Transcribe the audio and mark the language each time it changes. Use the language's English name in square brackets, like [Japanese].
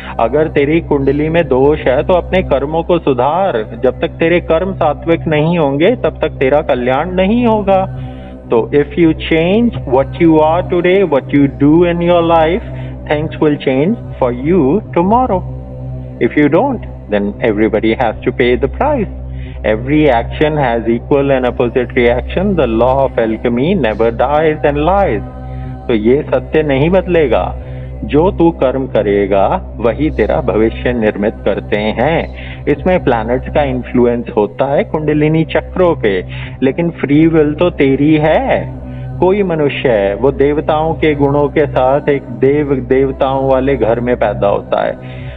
[Hindi] अगर तेरी कुंडली में दोष है तो अपने कर्मों को सुधार। जब तक तेरे कर्म सात्विक नहीं होंगे तब तक तेरा कल्याण नहीं होगा। [English] तो if you change what you are today, what you do in your life, things will change for you tomorrow. If you don't, then everybody has to pay the price. Every action has equal and opposite reaction. The law of alchemy never dies and lies. [Hindi] तो ये सत्य नहीं बदलेगा। जो तू कर्म करेगा वही तेरा भविष्य निर्मित करते हैं। इसमें प्लैनेट्स का इन्फ्लुएंस होता है कुंडलिनी चक्रों पे, लेकिन फ्री विल तो तेरी है। कोई मनुष्य है वो देवताओं के गुणों के साथ एक देवताओं वाले घर में पैदा होता है।